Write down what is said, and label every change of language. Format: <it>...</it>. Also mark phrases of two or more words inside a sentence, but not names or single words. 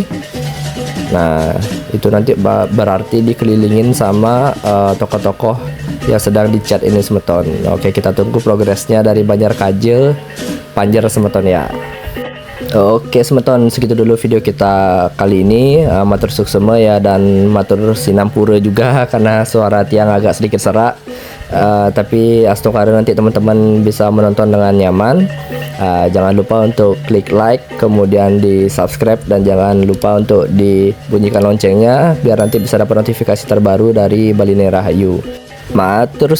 <id>Nah itu nanti berarti dikelilingin sama tokoh-tokoh yang sedang dicat ini semeton. Oke, kita tunggu progresnya dari Banjar Kaje Panjer semeton ya. Oke semeton, segitu dulu video kita kali ini.</id> <ban>Matur suksema</ban> <id>ya, dan</id> <ban>matur sinampura</ban> <id>juga karena suara tiang agak sedikit serak. Tapi astungkara nanti teman-teman bisa menonton dengan nyaman. Jangan lupa untuk klik like, kemudian di subscribe, dan jangan lupa untuk dibunyikan loncengnya biar nanti bisa dapat notifikasi terbaru dari Baline Rahayu.</id>